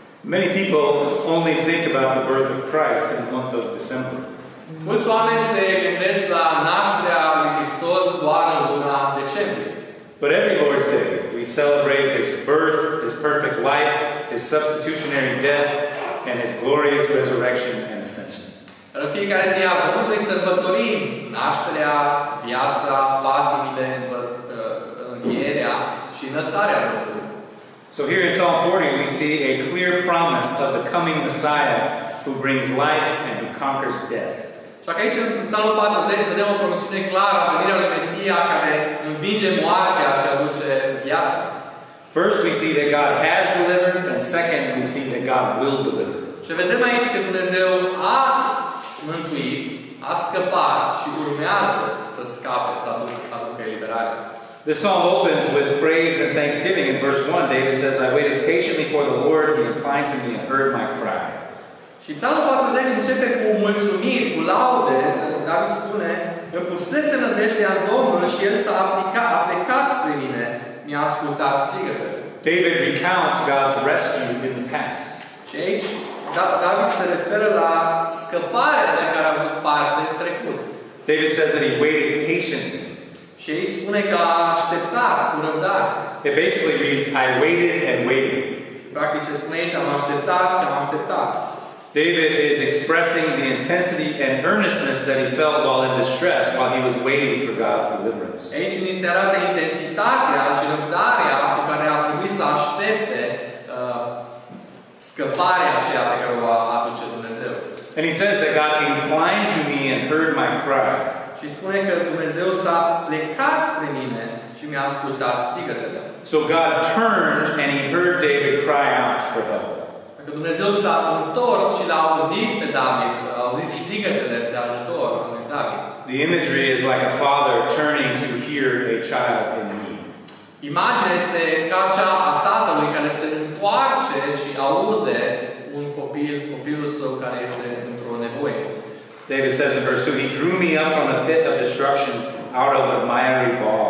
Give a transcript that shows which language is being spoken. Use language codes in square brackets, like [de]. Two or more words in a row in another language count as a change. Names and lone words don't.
[en] Many people only think about the birth of Christ in the month of December. [ro] Mulți oameni se gândesc la nașterea lui Hristos doar în luna decembrie. [en] But every Lord's Day, we celebrate His birth, His perfect life, His substitutionary death, and His glorious resurrection and ascension. [ro] În fiecare zi a Domnului sărbătorim nașterea, viața, patimile, învierea și înălțarea Domnului. [en] So here in Psalm 40 we see a clear promise of the coming Messiah who brings life and who conquers death. [ro] Și aici în Psalmul 40 vedem o promisiune clară a venirea lui Mesia care învinge moartea și aduce viața. [en] First we see that God has delivered, and second we see that God will deliver. [ro] Și vedem aici că Dumnezeu a mântuit, a scăpat și urmează să scape, să aducă eliberare. [en] This psalm opens with praise and thanksgiving. In verse 1, David says, I waited patiently for the Lord, He inclined to me and heard my cry. [ro] Și Psalmul 40 începe cu mulțumiri, cu laude. David spune, îmi pusese nădejdea în Domnul și El s-a plecat spre mine, mi-a ascultat strigătele. [en] David recounts God's rescue in the past. [ro] Și aici David se referă la scăparea de care a avut parte în trecut. [en] David says that he waited patiently. [ro] Și aici spune că a așteptat cu răbdare. [en] It basically reads, I waited and waited. [ro] Practic ce spune aici, am așteptat și am așteptat. [en] David is expressing the intensity and earnestness that he felt while in distress, while he was waiting for God's deliverance. [ro] Aici ni se arată intensitatea și răbdarea pe care a trebuit să aștepte scăparea aceea pe care o aduce Dumnezeu. [en] And he says that God inclined to me and heard my cry. [ro] Și spune că Dumnezeu s-a plecat spre mine și mi-a ascultat strigătele. [en] So God turned and he heard David cry out for help. [ro] Că Dumnezeu s-a întors și l-a auzit pe David, a auzit strigătele de ajutor al lui David. [en] The imagery is like a father turning to hear a child in need. [ro] Imaginea este ca cea a tatălui care se întoarce și aude un copilul său care este într-o nevoie. [en] David says in verse 2, He drew me up from the pit of destruction, out of the miry bog.